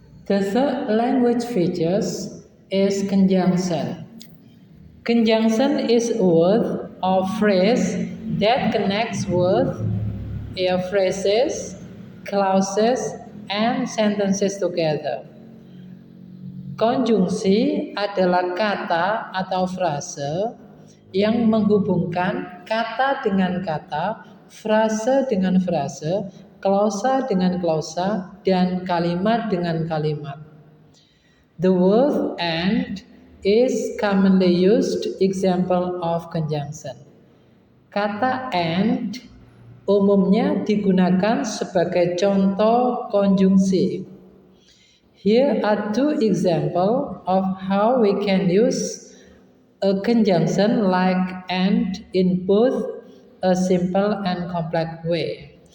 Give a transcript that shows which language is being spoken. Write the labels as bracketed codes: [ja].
[en] The third language features is conjunction. Conjunction is a word or phrase that connects words, phrases, clauses, and sentences together. [id] Konjungsi adalah kata atau frase yang menghubungkan kata dengan kata, frase dengan frase, klausa dengan klausa, dan kalimat dengan kalimat. [en] The word and is commonly used example of conjunction. [id] Kata and umumnya digunakan sebagai contoh konjungsi. [en] Here are two examples of how we can use a conjunction like and in both a simple and complex way.